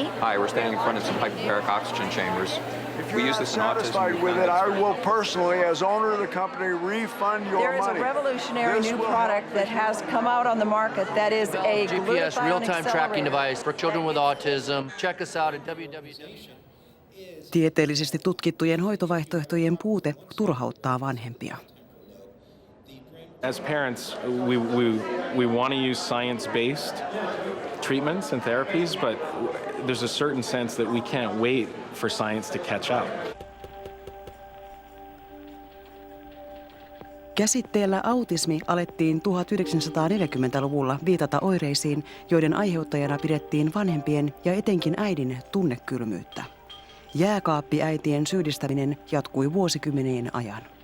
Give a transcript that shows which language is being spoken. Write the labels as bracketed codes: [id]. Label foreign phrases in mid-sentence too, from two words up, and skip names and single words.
[en] Hi, we're standing in front of some hyperbaric oxygen chambers. We use this in autism. Satisfied with it, I will personally, as owner of the company, refund your There is money. a revolutionary This new will product that has come out on the market that is a GPS real-time tracking accelerator. device for children with autism. Check us out at www. [fi] Tieteellisesti tutkittujen hoitovaihtoehtojen puute turhauttaa vanhempia. [en] As parents, we want to use science-based treatments and therapies, but there's a certain sense that we can't wait for science to catch up. [fi] Käsitteellä autismi alettiin 1940-luvulla viitata oireisiin, joiden aiheuttajana pidettiin vanhempien ja etenkin äidin tunnekylmyyttä. Jääkaappiäitien syyllistäminen jatkui vuosikymmenien ajan.